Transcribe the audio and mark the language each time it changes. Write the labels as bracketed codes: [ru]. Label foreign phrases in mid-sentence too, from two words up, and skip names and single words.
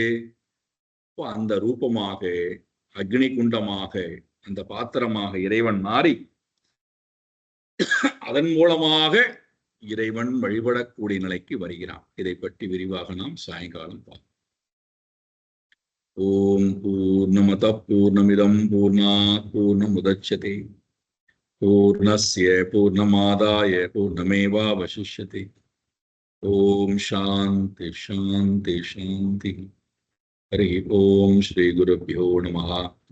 [ta] அந்த ரூபமாக அக்னி குண்டமாக அந்த பாத்திரமாக இறைவன் மாறி அதன் மூலமாக இறைவன் வழிபடக்கூடிய நிலைக்கு வருகிறான். இதை பற்றி விரிவாக நாம் சாயங்காலம் பார்ப்போம். [sa] ॐ पूर्णमद पूर्णमिदं पूर्णात् पूर्णमुदच्यते पूर्णस्य पूर्णमादाय पूर्णमेवावशिष्यते. ॐ शान्ति शान्ति शान्ति. हरि ॐ श्री गुरुभ्यो नमः.